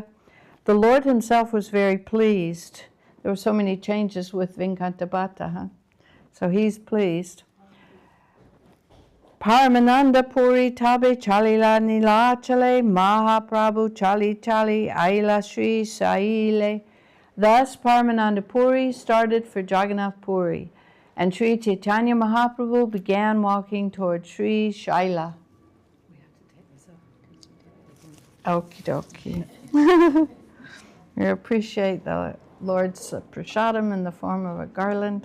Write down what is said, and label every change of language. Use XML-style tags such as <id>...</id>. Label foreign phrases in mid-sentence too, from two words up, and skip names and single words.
<en>The Lord himself was very pleased. There were so many changes with Vinkantabhata, huh? So he's pleased.</en> <bn>পরমানন্দ পুরী তবে চলিলা নীলাচলে মহাপ্রভু চলি চলি আইলা শ্রীশৈলে.</bn> <en>Thus Paramananda Puri started for Jagannath Puri, and Sri Chaitanya Mahaprabhu began walking toward Sri Shaila. Okie dokie. We appreciate the Lord's prasadam in the form of a garland.</en>